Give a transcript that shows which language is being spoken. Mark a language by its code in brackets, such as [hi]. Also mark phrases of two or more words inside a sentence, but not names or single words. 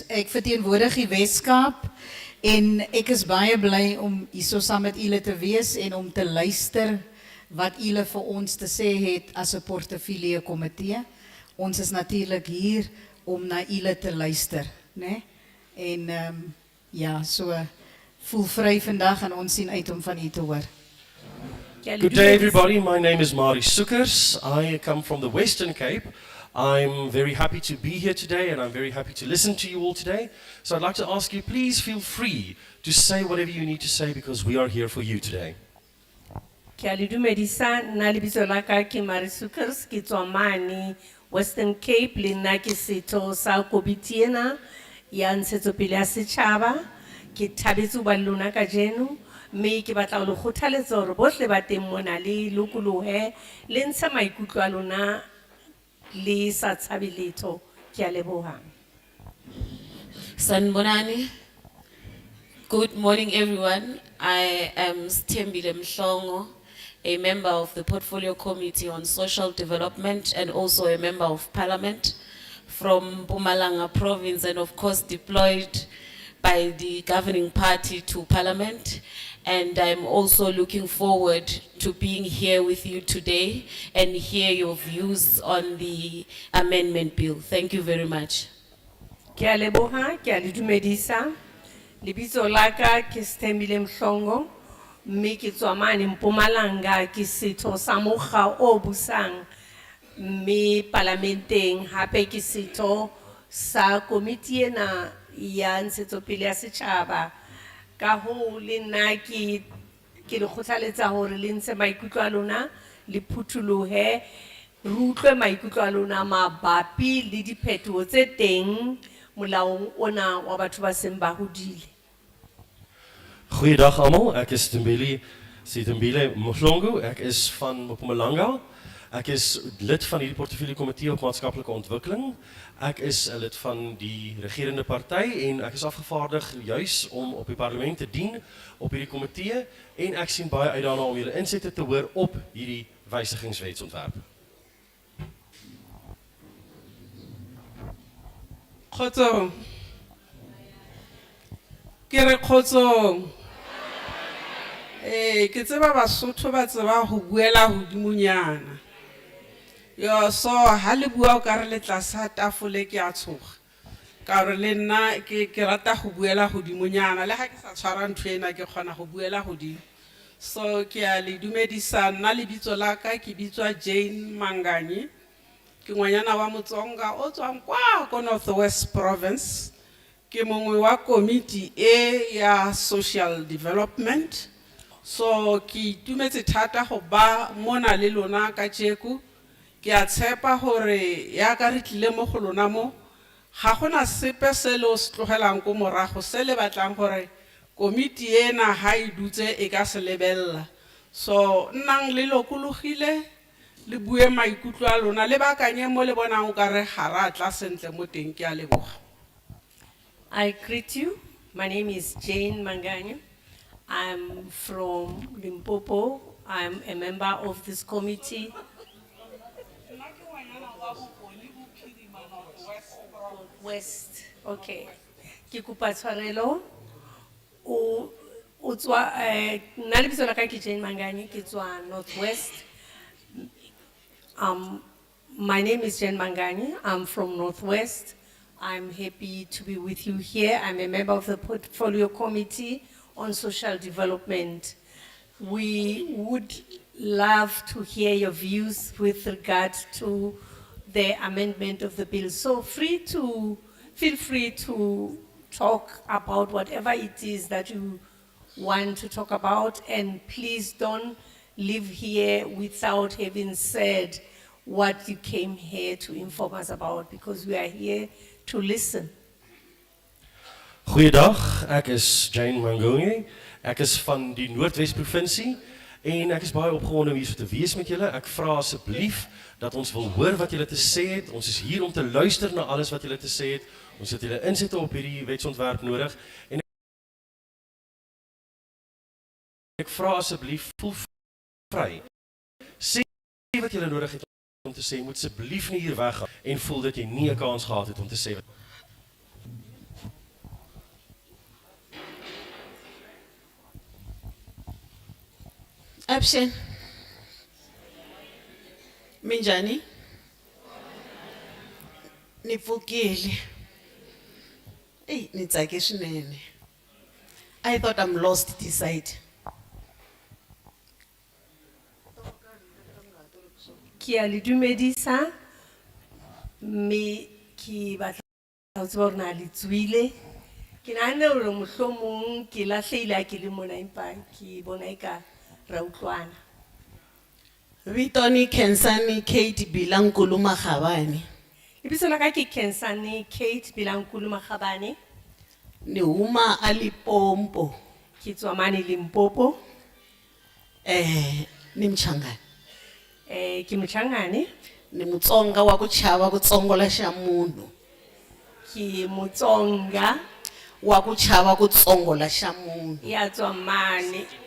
[af] Ek verteenwoordig die Weskaap en ek is baie bly om hierso saam met julle te wees en om te luister wat julle vir ons te sê het as 'n portefeulje komitee. Ons is natuurlik hier om na julle te luister, né? En ja, so voel vry vandag en ons sien uit om van u te hoor. [en] Good day everybody, my name is Marie Soekers. I come from the Western Cape. I'm very happy to be here today and I'm very happy to listen to you all today. So I'd like to ask you, please feel free to say whatever you need to say because we are here for you today. [st] Ke a le dumedisa, nna lebitso la ka ke Marie Soekers, ke tswa mane Western Cape, le nna ke setho sa komiti ena ya ntshetsopele ya setjhaba. Ke thabetse ho ba le lona kajeno, mme ke batla ho le kgothaletsa hore bohle ba teng mona le lokolohe le ntsha maikutlo a lona le sa tshabe letho. Ke a leboha. Sanibonani. [en] Good morning, everyone. I am Stembile Mhlongo, a member of the Portfolio Committee on Social Development and also a member of Parliament from Mpumalanga Province and of course deployed by the governing party to Parliament. And I'm also looking forward to being here with you today and hear your views on the amendment bill. Thank you very much. [st] Ke a leboha, ke a le dumedisa. Lebitso la ka ke Stembile Mhlongo, mme ke tswa mane Mpumalanga, ke setho sa mokga o busang mme parlamenteng, hape ke setho sa komiti ena ya ntshetsopele ya setjhaba. Ka hoo le nna ke le kgothaletsa hore le ntshe maikutlo a lona, le phutholohe, re utlwe maikutlo a lona mabapi le diphetoho tse teng molaong ona wa batho ba seng ba hodile. [af] Goeiedag almal, ek is Tembile Mhlongo, ek is van Mpumalanga. Ek is lid van hierdie portefeulje komitee op maatskaplike ontwikkeling. Ek is 'n lid van die regerende party en ek is afgevaardig juis om op die parlement te dien op hierdie komitee en ek sien baie uit daarna om julle insette te hoor op hierdie wysigingswetsontwerp. [st] Kgotsong. Ke re kgotsong. Ke tseba Basotho ba tseba ho buela hodimonyana. Yo so ha le bua o ka re le tlasa tafole ke a tshoga. Ka re le nna ke rata ho buela hodimonyana le ha ke sa tshwara ntho ena ke kgona ho buela hodimo. So ke a le dumedisa nna lebitso la ka ke bitswa Jane Manganyi. [tn] Ke ngwanyana wa Motsonga o tswang kwa ko North West Province. Ke mongwe wa komiti ya [en] social development. [tn] So ki itumetse thata go ba mona le lona ka tjeku. Ke a tshepa hore ya ka re tlile mo go lona mo ga gona sepe se le o se tlogelang ko morago se le batlang gore komiti ena ha e dutse e ka se lebella. So nnang le lokologile le bue maikutlo a lona le bakanye mo le bonang o ka re ga ra tla sentle mo teng ke a leboga. [en] I greet you. My name is Jane Manganyi. I'm from Limpopo. I'm a member of this committee. West, okay. [st] Ke kopa tshwarelo. O tswa nna lebitso la ka ke Jane Manganyi, ke tswa Northwest. [en] My name is Jane Manganyi. I'm from Northwest. I'm happy to be with you here. I'm a member of the Portfolio Committee on Social Development. We would love to hear your views with regard to the amendment of the bill. So feel free to talk about whatever it is that you want to talk about, and please don't leave here without having said what you came here to inform us about, because we are here to listen. [af] Goeiedag, ek is Jane Manganyi. Ek is van die Noordwes provinsie en ek is baie opgewonde om hier so te wees met julle. Ek vra asseblief dat ons wil hoor wat julle te sê het. Ons is hier om te luister na alles wat julle te sê het. Ons het julle insette op hierdie wetsontwerp nodig en ek vra asseblief voel vry. Sê wat julle nodig het om te sê. Moet asseblief nie hier weggaan en voel dat jy nie 'n kans gehad het om te sê. Abshen. [ts] Minjani? Nipfukile. Hey, nitsake swinene. [en] I thought I'm lost this side. [st] Ki a le dumedisa, mme ki batla ho tseba hore na le tswile. Ke nahana hore mohlomong ke lahlehile ha ke le mona empa ke bona eka ra utlwana. [ts] Vitoni Kensani Kate Bilankulu Makhabane. [st] Lebitso la ka ke Kensani Kate Bilankulu Makhabane. [ts] Ni huma Alipompo. [st] Ke tswa mane Limpopo. [ts] Ni Mchangani. [st] Ke Mchangane. [ts] Ni Mutsonga wa ku chava ku tsongola xa munhu. [st] Ke Mutsonga [ts] wa ku chava ku tsongola xa munhu. [st] ya tswa mane.